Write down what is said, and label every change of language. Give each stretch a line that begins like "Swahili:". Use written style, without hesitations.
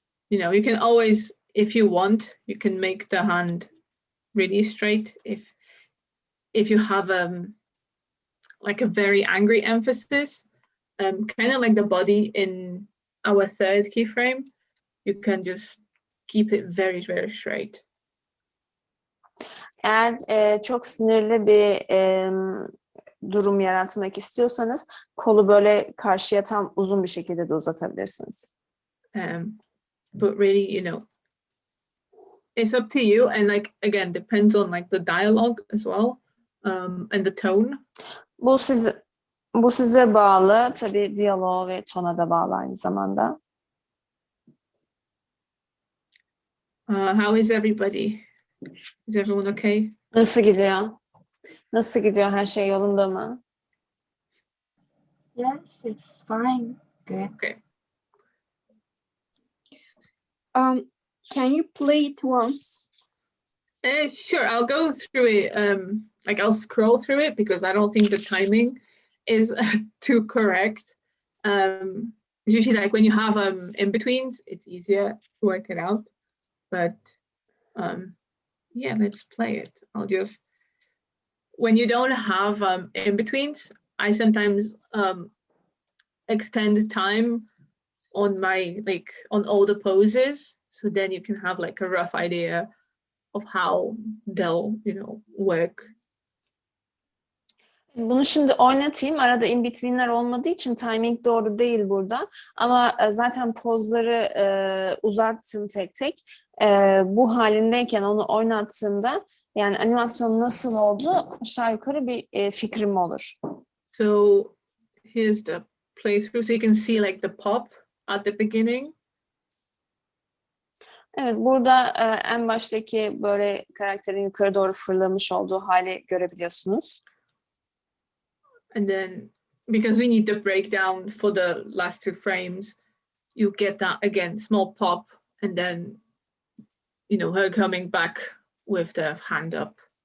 English: You can always, if you want, you can make the hand really straight if you have like a very angry emphasis, kind of like the body in our third keyframe. You can just keep it very, very straight.
Turkish: Eğer çok sinirli bir durum yaratmak istiyorsanız kolu böyle karşıya tam uzun bir şekilde de uzatabilirsiniz.
English: But really, it's up to you, and like again depends on like the dialogue as well, and the tone.
Turkish: Bu size bağlı, tabii diyaloğa ve tona da bağlı aynı zamanda.
English: How is everybody? Is everyone okay?
Turkish: Nasıl gidiyor? Nasıl gidiyor? Her şey yolunda mı?
English: Yes, it's fine. Good. Okay. Can you play it once? Sure, I'll go through it. Like I'll scroll through it because I don't think the timing is too correct. It's usually like when you have in betweens, it's easier to work it out. But yeah, let's play it. I'll just, when you don't have in betweens, I sometimes extend time on on all the poses, so then you can have like a rough idea of how they'll work.
Turkish: Bunu şimdi oynatayım. Arada in between'ler olmadığı için timing doğru değil burada. Ama zaten pozları uzattım tek tek. Bu halindeyken onu oynattığımda yani animasyon nasıl oldu aşağı yukarı bir fikrim olur.
English: So here's the playthrough, so you can see like the pop at the beginning.
Turkish: Evet, burada en baştaki böyle karakterin yukarı doğru fırlamış olduğu hali görebiliyorsunuz.
English: And then because we need the breakdown for the last 2 frames, you get that again, small pop, and then her coming back with the hand up.